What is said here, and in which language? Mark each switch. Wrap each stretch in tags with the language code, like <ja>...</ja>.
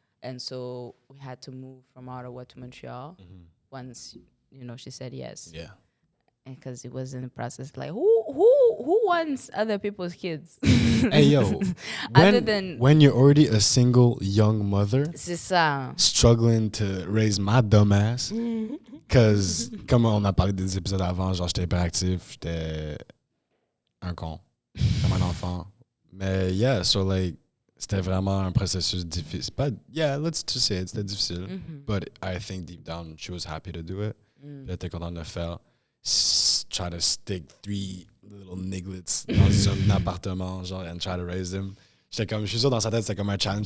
<en>And so we had to move from Ottawa to Montreal once, she said yes. Yeah. And because it was in the process, like, who wants other people's kids? Hey, yo. When you're already a single young mother,</en> <fr>C'est ça.</fr> <en>struggling to raise my dumb ass, because,</en> <fr>comme on a parlé des épisodes avant, genre, j'étais hyperactif, j'étais un con, comme un enfant. Mais,</fr> <en>yeah, so, like,</en> <fr>c'était vraiment un processus difficile.</fr> <en>Let's just say</en> <fr>c'était difficile.</fr> <en>But I think deep down, she was happy to do it.</en> <fr>Elle était contente de le faire.</fr> <en>Try to stick 3 little nigglets</en> <fr>dans un appartement, genre,</fr> <en>and try to raise them.</en> <fr>Je suis sûr dans sa tête, c'était comme un challenge.</fr>